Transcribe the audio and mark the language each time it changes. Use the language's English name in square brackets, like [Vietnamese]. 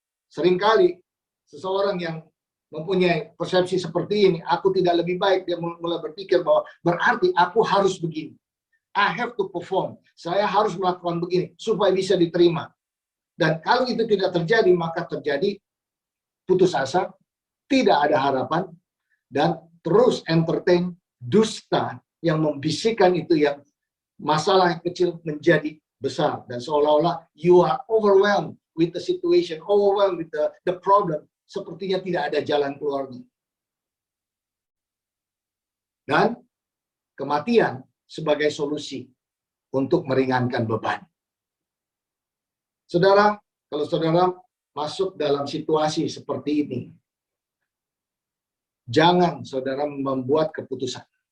[Indonesian] Seringkali seseorang yang mempunyai persepsi seperti ini, aku tidak lebih baik, dia mulai berpikir bahwa berarti aku harus begini. I have to perform. Saya harus melakukan begini supaya bisa diterima. Dan kalau itu tidak terjadi, maka terjadi putus asa, tidak ada harapan, dan terus entertain dusta yang membisikkan itu yang masalah yang kecil menjadi besar. [English] Dan seolah-olah you are overwhelmed with the situation, overwhelmed with the problem. [Indonesian] Sepertinya tidak ada jalan keluarnya. Dan kematian sebagai solusi untuk meringankan beban. Saudara, kalau saudara masuk dalam situasi seperti ini, jangan saudara membuat keputusan.